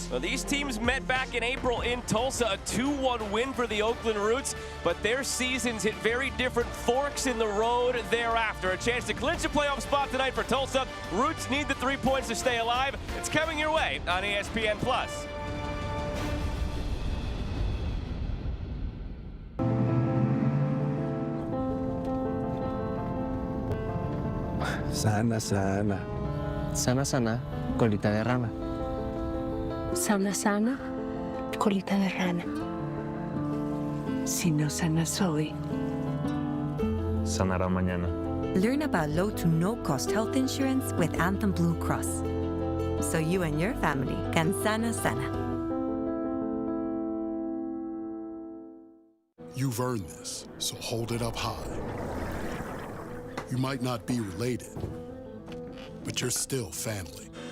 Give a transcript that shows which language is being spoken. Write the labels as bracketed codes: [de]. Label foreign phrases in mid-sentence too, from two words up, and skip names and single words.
[en] Well, these teams met back in April in Tulsa, a 2-1 win for the Oakland Roots, but their seasons hit very different forks in the road thereafter. A chance to clinch a playoff spot tonight for Tulsa. Roots need the 3 points to stay alive. It's coming your way on ESPN Plus. [es] Sana, sana. Sana, sana, colita de rana. Sana, sana, colita de rana. Si no sanas hoy, Sanará mañana. [en] Learn about low to no-cost health insurance with Anthem Blue Cross, so you and your family can [es] sana sana. [en] You've earned this, so hold it up high. You might not be related, but you're still family.